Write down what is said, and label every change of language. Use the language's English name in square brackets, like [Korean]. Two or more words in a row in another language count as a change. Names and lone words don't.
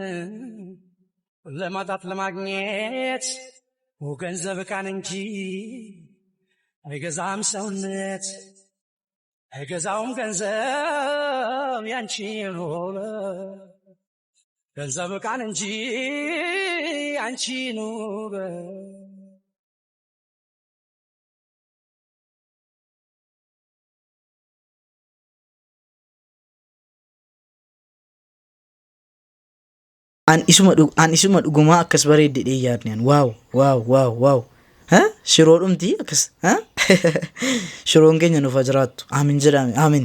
[Amharic] ለማጣት ለማግኘት ገንዘብ ካን እንጂ አይገዛም ሰውነት አይገዛውም ገንዘብ ያንቺ ሆነ ገንዘብ ካን እንጂ አንቺ ኑረ [Oromo] an isuma dhuguma akkas bareedde yaadnaan wow shiroo dhumti akkas shiroon keenya nuuf jiraattu aamin jedhame aamin